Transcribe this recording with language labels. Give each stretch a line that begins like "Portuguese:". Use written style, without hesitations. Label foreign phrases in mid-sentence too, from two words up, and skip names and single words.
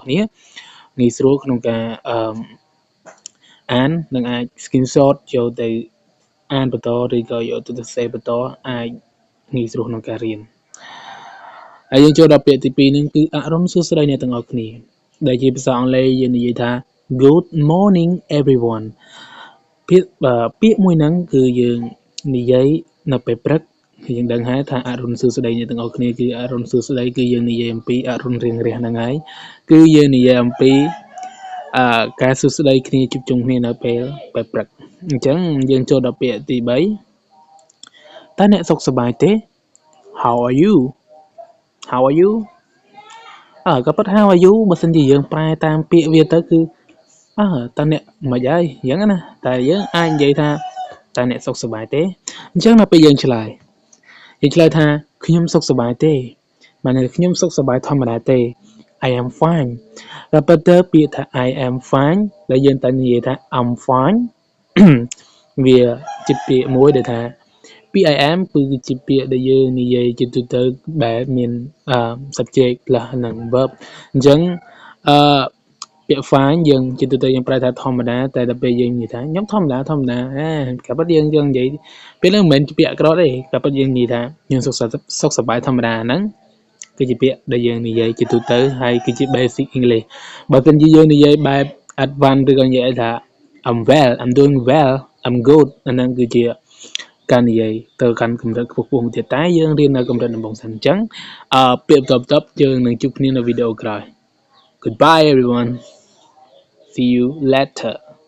Khmer: គ្នាងាយស្រួលក្នុងការអាននិងអាច screenshot យកទៅអានបន្តឬក៏យកទៅសរសេរបន្តអាចងាយស្រួលក្នុងការរៀនហើយយើងចូលដល់ ពាក្យទី2ហ្នឹងគឺអរុណសួស្តីអ្នកទាំងអស់គ្នាដែលជាភាសាអង់គ្លេសយើងនិយាយថា
English: Good morning everyone
Khmer: ពាក្យមួយហ្នឹងគឺយើងនិយាយនៅពេលព្រឹកយើងដឹងហើយថាអរុណសួស្តីអ្នកទាំងអស់គ្នាគឺអរុណសួស្តីគឺយើងនិយាយអំពីអរុណរៀងរះហ្នឹងហើយគឺយើងនិយាយអំពីការសួស្តីគ្នាជួបជុំគ្នានៅពេលព្រឹកអញ្ចឹងយើងចូលដល់ពាក្យទី3តើអ្នកសុខសប្បាយទេ
English: How are you How are you
Khmer: ក៏ប៉ុន្តែ
English: How are you
Khmer: បើសិនជាយើងប្រែតាមពាក្យវាទៅគឺតើអ្នកមិនហើយអញ្ចឹងណាតែយើងអាចនិយាយថាតើអ្នកសុខសប្បាយទេអញ្ចឹងដល់ពេលយើងឆ្លើយថាខ្ញុំសុខសប្បាយទេមិនមែនខ្ញុំសុខសប្បាយធ ម្មតាទេ
English: I am fine
Khmer: តែប៉ុន្តែពាក្យថា
English: I am fine
Khmer: ដែលយើងតែនិយាយថា
English: I'm fine
Khmer: វាជាពាក្យមួយដែលថាពាក្យ
English: I am
Khmer: គឺជាពាក្យដែលយើងនិយាយជា ទូទៅបែបមាន
English: subject plus
Khmer: និង verb អញ្ចឹងពាក្យ fine យើងជាទូទៅយើងប្រើថាធម្មតាតែដល់ពេលយើងនិ យាយថាខ្ញុំធម្មតាក៏ប៉ុន្តែយើងនិយាយពេលហ្នឹងមិនមែនជាពាក្យអាក្រក់ទេក៏ប៉ុន្តែយើងនិយាយថាយើងសុខសប្បាយធម្មតាហ្នឹងគឺជាពាក្យដែលយើងនិយាយជាទូទៅហើយគឺជា
English: basic English
Khmer: បើមិនជាយើងនិយាយបែប advance ឬក៏និយាយថា
English: I'm well I'm doing well I'm good
Khmer: អាហ្នឹងគឺជាការនិយាយទៅកាន់កម្រិតខ្ពស់ៗមួយទៀតតែយើងរៀននៅកម្រិតដំបូងសិនអញ្ចឹងពាក្យបន្ទាប់យើងនឹងជួបគ្នានៅវីដេអូក្រោយ
English: Goodbye everyone see you later